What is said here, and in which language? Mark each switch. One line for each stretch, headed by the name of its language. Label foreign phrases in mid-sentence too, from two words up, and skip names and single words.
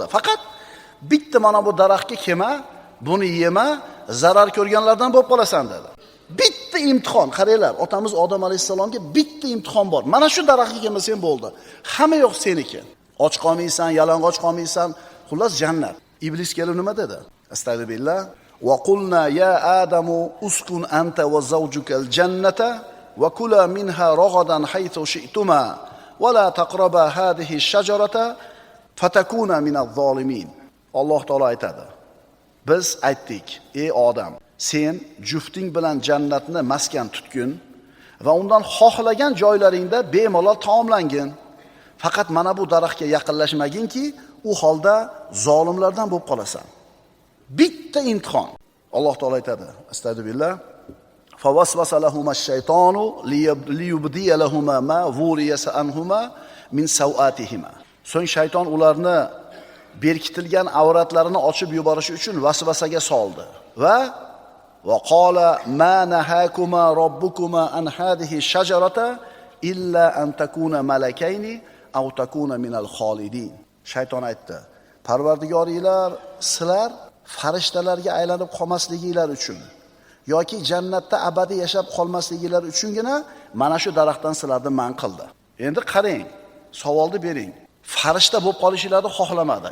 Uzbek: Faqat bitta mana bu daraxtga kelma, buni yema, zarar ko'rganlardan bo'lib qolasan dedi. Bitta imtihon, qaranglar, otamiz Odam alayhisalomga bitta imtihon bor. Mana shu daraxtga kelmasang bo'ldi. Hamma yo'q seniki. Och qolmaysan, yalang'och qolmaysan, xullas jannat. Iblis kelib nima dedi?
Arabic: Astagfirullah. وقلنا يا آدم اسكن أنت وزوجك الجنة وكلا منها رغدا حيث شئتما ولا تقربا هذه الشجرة فتكونا من الظالمين.
Uzbek: Alloh taolo aytadi. Biz aytdik, ey odam, sen jufting bilan jannatni maskan tutgin va undan xohlagan joylaringda bemalol taomlangin. Faqat mana bu daraxtga yaqinlashmaginki, u holda zolimlardan bo'lib qolasan. Bitta imtihon. Alloh taolo aytadi. Astagfirullah.
Arabic: فوسوس لهما الشيطان ليبدي لهما ما ووري عنهما من سوآتهما.
Uzbek: So'ng shayton ularni berkitilgan avratlarini ochib yuborish uchun vasvasaga soldi
Arabic: وقال ما نهاكما ربكما عن هذه الشجرة إلا أن تكونا ملكين أو تكونا من الخالدين.
Uzbek: Shayton aytdi: Parvardigoringlar sizlar farishtalarga aylanib qolmasliginglar uchun yoki jannatda abadiy yashab qolmasliginglar uchungina mana shu daraxtdan sizlarni man qildi. Endi qarang, savolni bering. Farishta bo'lib qolishinglarni xohlamadi.